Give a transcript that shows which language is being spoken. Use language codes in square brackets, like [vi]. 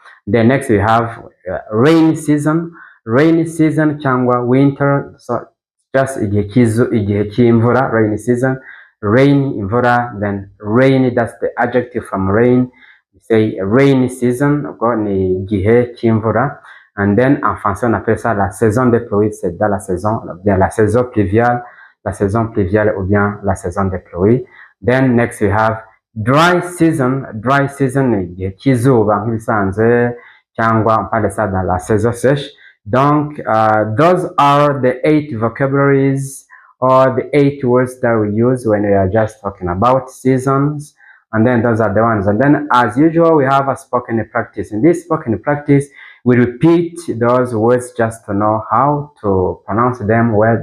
[en] Then next we have rainy season. Rainy season cyangwa winter, so just [rw] igihe cy'imvura, [en] rainy season. Rain, imvura. Then rainy, that's the adjective from rain. We say rainy season, [rw] ubwo ni igihe cy'imvura. [en] And then [fr] en français on appelle ça la saison des pluies, c'est dans la saison, bien la saison pluviale ou bien la saison des pluies. [en] Then next we have dry season. [rw] Dry season ni igihe cy'izuba nk'ibisanzwe cyangwa [fr] on parle ça dans la saison sèche. [en] Donc those are the 8 vocabularies or the 8 words that we use when we are just talking about seasons. And then those are the ones. And then as usual we have a spoken practice. In this spoken practice we repeat those words just to know how to pronounce them well.